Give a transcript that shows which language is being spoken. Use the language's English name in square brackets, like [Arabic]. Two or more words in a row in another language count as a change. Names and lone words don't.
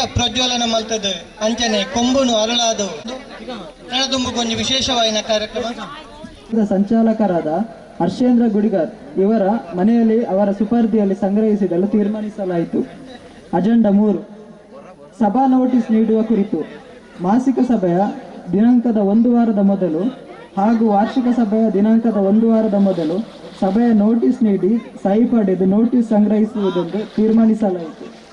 [Tulu] ಪ್ರಜ್ವಲನ ಮಲ್ತದ್ದು ಅಂಚನೆ ಕೊಂಬುನು ಅರಳಾದು ರಣದುಂಬುಗೊಂದು ವಿಶೇಷವಾದ ಕಾರ್ಯಕ್ರಮ. [Kannada] ಸಂಚಾಲಕರಾದ ಹರ್ಷೇಂದ್ರ ಗುಡಿಗಾರ್ ಇವರ ಮನೆಯಲ್ಲಿ ಅವರ ಸುಪರ್ದಿಯಲ್ಲಿ ಸಂಗ್ರಹಿಸಿಡಲು ತೀರ್ಮಾನಿಸಲಾಯಿತು. ಅಜೆಂಡಾ 3 ಸಭಾ ನೋಟಿಸ್ ನೀಡುವ ಕುರಿತು ಮಾಸಿಕ ಸಭೆಯ ದಿನಾಂಕದ 1 ವಾರದ ಮೊದಲು ಹಾಗೂ ವಾರ್ಷಿಕ ಸಭೆಯ ದಿನಾಂಕದ 1 ವಾರದ ಮೊದಲು ಸಭೆಯ ನೋಟಿಸ್ ನೀಡಿ ಸಹಿ ಪಡೆದು ನೋಟಿಸ್ ಸಂಗ್ರಹಿಸುವುದೆಂದು ತೀರ್ಮಾನಿಸಲಾಯಿತು.